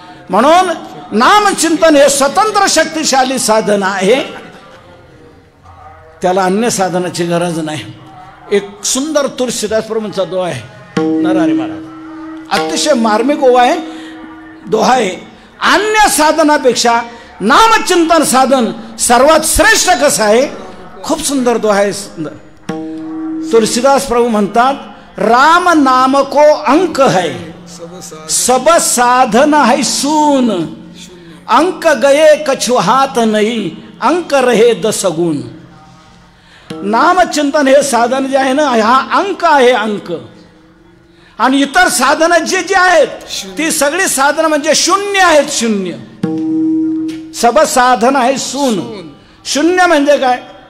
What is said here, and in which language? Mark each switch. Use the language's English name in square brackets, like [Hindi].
[Marathi] म्हणून नामचिंतन हे स्वतंत्र शक्तिशाली साधन आहे, त्याला अन्य साधनाची गरज नाही. एक सुंदर तुळशीदास प्रभूंचा दोहा आहे, नरहरी महाराज, अतिशय मार्मिक ओवा आहे, दोहा आहे. अन्य साधनापेक्षा नामचिंतन साधन सर्वात श्रेष्ठ कसं आहे? खूप सुंदर दोहा आहे, सुंदर. तुलसीदास प्रभू म्हणतात, [Hindi] राम नाम को अंक है, सब साधन है सून, अंक गए कछु हाथ नहीं, अंक रहे 10 गुण. [Marathi] नामचिंतन हे साधन जे आहे ना, हा अंक आहे, अंक. आणि इतर साधनं जे जे आहेत ती सगळी साधनं म्हणजे शून्य आहेत, शून्य. सब साधन आहे सून. शून्य म्हणजे काय?